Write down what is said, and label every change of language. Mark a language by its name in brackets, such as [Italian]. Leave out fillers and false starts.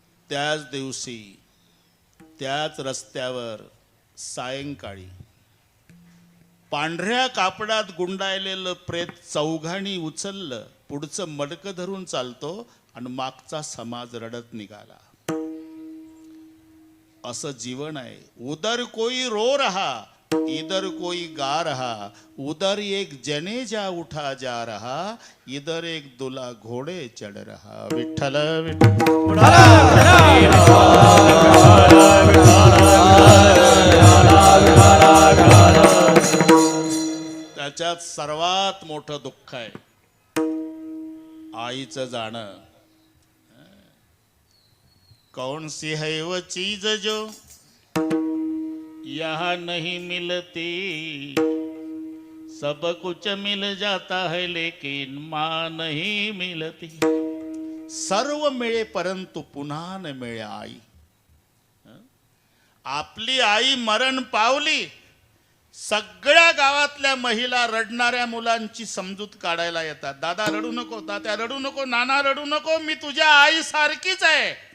[Marathi] त्याच दिवशी त्याच रस्त्यावर सायंकाळी पांढऱ्या कापडात गुंडाळलेलं प्रेत चौघांनी उचललं, पुढचं मडकं धरून चालतो आणि मागचा समाज रडत निघाला. असं जीवन आहे. [Hindi] उधर कोई रो रहा, इधर कोई गा रहा, उधर एक जनेजा उठा जा रहा, इधर एक दुल्हा घोड़े चढ़ रहा. [Marathi] विठ्ठल विठ्ठल. त्याच्यात सर्वात मोठं दुःख आहे आईचं जाणं. [Hindi] कौन सी है वो चीज जो यहाँ नहीं मिलती, सब कुछ मिल जाता है लेकिन माँ नहीं मिलती. [Marathi] सर्व मिळे परंतु पुन्हा न मिळे आई. आपली आई मरण पावली. सगळ्या गावातल्या महिला रडणाऱ्या मुलांची समजूत काढायला येतात. दादा रडू नको, तात्या रडू नको, नाना रडू नको, मी तुझ्या आई सारखीच आहे.